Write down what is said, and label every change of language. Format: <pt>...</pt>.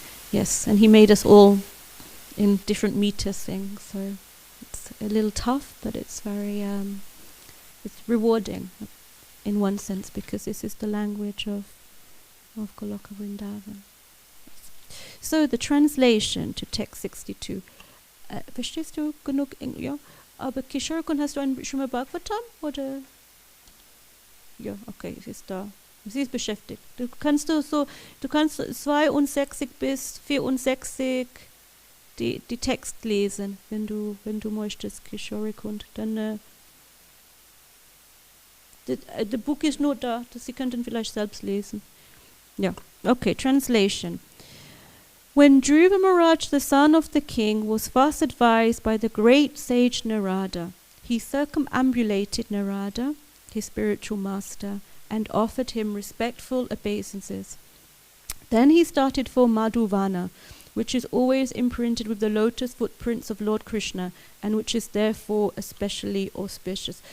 <en>Yes, and he made us all in different meter sing, so it's a little tough, but it's very it's rewarding in one sense, because this is the language of Goloka Vrindavan. So the translation to text 62.</en> <de>Verstehst du genug Englisch? Ja. Aber Kishore, hast du ein Śrīmad-Bhāgavatam? Oder? Ja, okay, es ist da. Sie ist beschäftigt. Du kannst 62 bis 64 die Text lesen, wenn du möchtest, Kishore. Dann</de> <en>the book is</en> <de>nur da, Sie könnten vielleicht selbst lesen. Ja, okay, translation.</de> <en>When Dhruva Maharaj, the son of the king, was thus advised by the great sage Narada, he circumambulated Narada, his spiritual master, and offered him respectful obeisances. Then he started for Madhuvana, which is always imprinted with the lotus footprints of Lord Krishna, and which is therefore especially auspicious.</en>